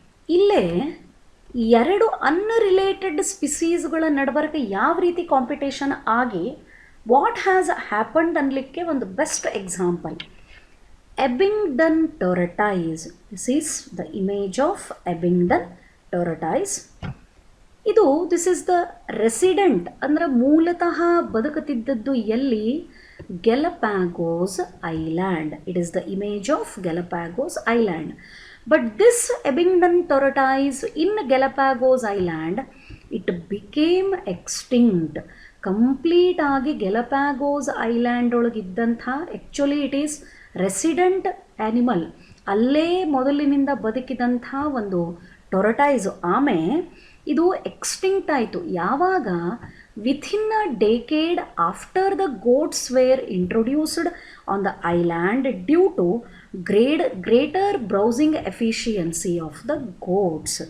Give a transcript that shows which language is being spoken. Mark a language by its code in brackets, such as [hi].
[kn] ಇಲ್ಲೇ ಎರಡು ಅನ್ರಿಲೇಟೆಡ್ ಸ್ಪಿಸೀಸ್ಗಳ ನಡಬರ್ಕ ಯಾವ ರೀತಿ ಕಾಂಪಿಟೇಷನ್ ಆಗಿ [en] what has happened [kn] ಅನ್ನಲಿಕ್ಕೆ ಒಂದು best example, ಎಬಿಂಗ್ಡನ್ ಟೊರಟೈಸ್. [en] This is the image of Abingdon tortoise. This is the resident, [kn] ಅಂದ್ರೆ ಮೂಲತಃ ಬದುಕುತ್ತಿದ್ದದ್ದು ಎಲ್ಲಿ, ಗೆಲಪಾಗೋಸ್ island. [en] It is the image of Galapagos island. But this Abingdon tortoise in Galapagos Island, it became extinct. [kn] Complete ಆಗಿ Galapagos Island ಒಳಗಿದ್ದಂಥ, [en] Actually it is resident animal. [kn] ಅಲ್ಲೇ ಮೊದಲಿನಿಂದ ಬದುಕಿದಂಥ ಒಂದು ಟೊರಟೈಸ್ ಆಮೆ ಇದು extinct ಆಯಿತು ಯಾವಾಗ [en] Within a decade after the goats were introduced on the island due to greater browsing efficiency of the goats.